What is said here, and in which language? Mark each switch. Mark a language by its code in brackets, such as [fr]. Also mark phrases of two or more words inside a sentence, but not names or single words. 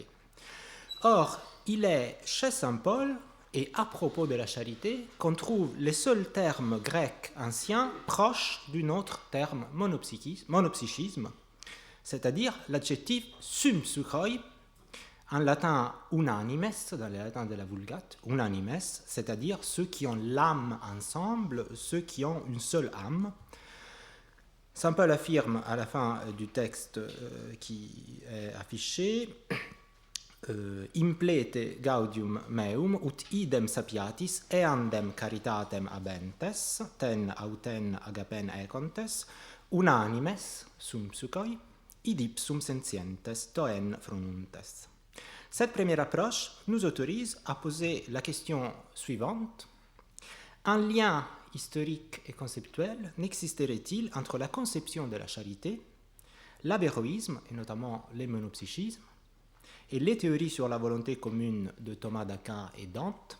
[fr] Or, il est chez saint Paul, et à propos de la charité, qu'on trouve les seuls termes grecs anciens proches d'un autre terme monopsychisme, c'est-à-dire l'adjectif sukhoi, en latin unanimes, dans le latin de la Vulgate, unanimes, c'est-à-dire ceux qui ont l'âme ensemble, ceux qui ont une seule âme. Saint Paul affirme à la fin du texte qui est affiché [la] implete gaudium meum ut idem sapiatis eandem caritatem habentes [el] τὴν αὐτὴν ἀγάπην ἔχοντες [fr] unanimes [el] σύμψυχοι [la] id ipsum sentientes [el] τὸ ἓν φρονοῦντες. [fr] Cette première approche nous autorise à poser la question suivante. Un lien historique et conceptuel n'existerait-il entre la conception de la charité, l'avéroïsme, et notamment les monopsychismes, et les théories sur la volonté commune de Thomas d'Aquin et Dante?